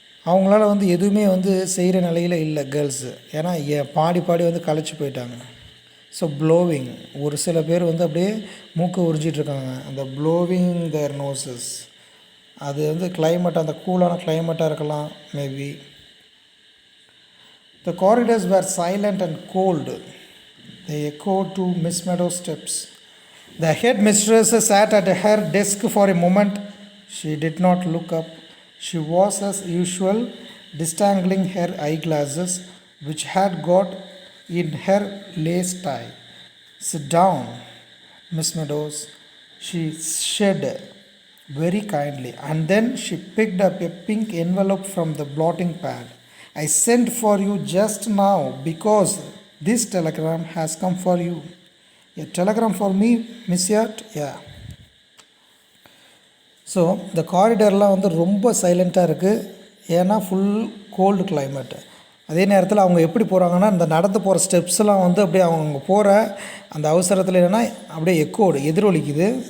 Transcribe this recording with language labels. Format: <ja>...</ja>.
<ta>அவங்களால எதுவுமே செய்கிற நிலையில் இல்லை கேர்ள்ஸு. ஏன்னா பாடி களைச்சி போயிட்டாங்க. So blowing. ஒரு சில பேர் அப்படியே மூக்கை உறிஞ்சிட்ருக்காங்க. அந்த</ta> <en>Blowing their noses.</en> <ta>அது கிளைமேட், அந்த கூலான கிளைமேட்டாக இருக்கலாம் maybe.</ta> <en>The corridors were silent and cold. They echoed to Miss Meadows' steps. The head mistress sat at her desk for a moment. She did not look up. She was, as usual, disentangling her eyeglasses, which had got in her lace tie. Sit down, Miss Meadows, she said very kindly, and then she picked up a pink envelope from the blotting pad. I sent for you just now because this telegram has come for you. A telegram for me, Miss Wyatt? Yeah.</en> <ta>So இந்த காரிடர்லாம் ரொம்ப சைலண்ட்டாக இருக்குது. ஏன்னா full gold climate. அதே நேரத்தில் அவங்க எப்படி போகிறாங்கன்னா இந்த நடந்து போகிற ஸ்டெப்ஸ்லாம் வந்து அப்படியே அவங்க போகிற அந்த அவசரத்தில் என்னென்னா அப்படியே எக்கோடு எதிரொலிக்குது.</ta>